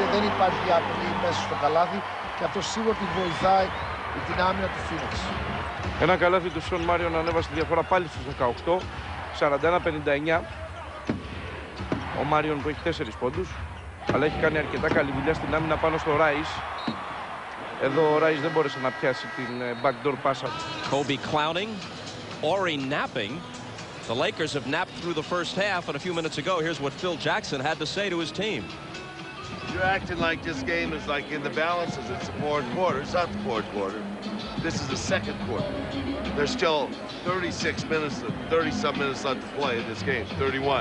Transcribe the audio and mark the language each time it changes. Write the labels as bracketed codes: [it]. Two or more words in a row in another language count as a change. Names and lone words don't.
[el] Δεν υπάρχει απειλή μέσα στο καλάθι και αυτό σίγουρα τη βοηθάει την άμυνα του Phoenix. Ένα καλάθι του Σον Μάριον ανέβασε τη διαφορά πάλι στους 18, 41-59. Ο Μάριον που έχει 4 πόντους, αλλά έχει κάνει αρκετά καλή δουλειά στην άμυνα πάνω στο Ράις. Εδώ ο Ράις δεν μπόρεσε να πιάσει την [en] backdoor pass. Kobe clowning, Ori napping. The Lakers have napped through the first half, and a few minutes ago, here's what Phil Jackson had to say to his team. You're acting like this game is like in the balances. It's the fourth quarter. It's not the fourth quarter. This is the second quarter. There's still 36 minutes, 30-some minutes left to play in this game, 31.